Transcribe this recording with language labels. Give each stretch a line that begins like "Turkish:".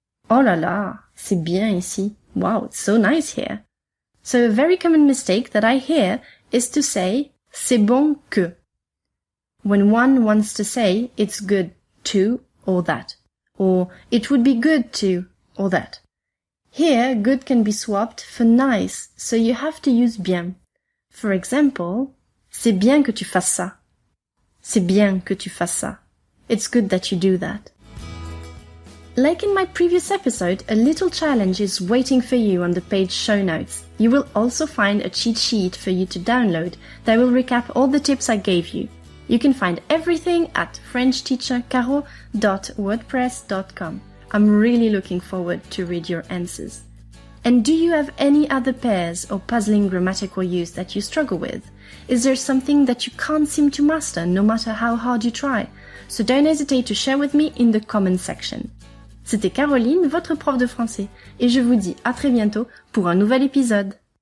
French: Oh là là, c'est bien ici.
English: Wow, it's so nice here. So a very common mistake that I hear is to say,
French: c'est bon que,
English: when one wants to say it's good to or that, or it would be good to or that. Here, good can be swapped for nice, so you have to use bien. For example,
French: c'est bien que tu fasses ça. C'est bien que tu fasses ça.
English: It's good that you do that. Like in my previous episode, a little challenge is waiting for you on the page show notes. You will also find a cheat sheet for you to download that will recap all the tips I gave you. You can find everything at frenchteachercaro.wordpress.com. I'm really looking forward to read your answers. And do you have any other pairs or puzzling grammatical use that you struggle with? Is there something that you can't seem to master no matter how hard you try? So don't hesitate to share with me in the comment section.
French: C'était Caroline, votre prof de français, et je vous dis à très bientôt pour un nouvel épisode.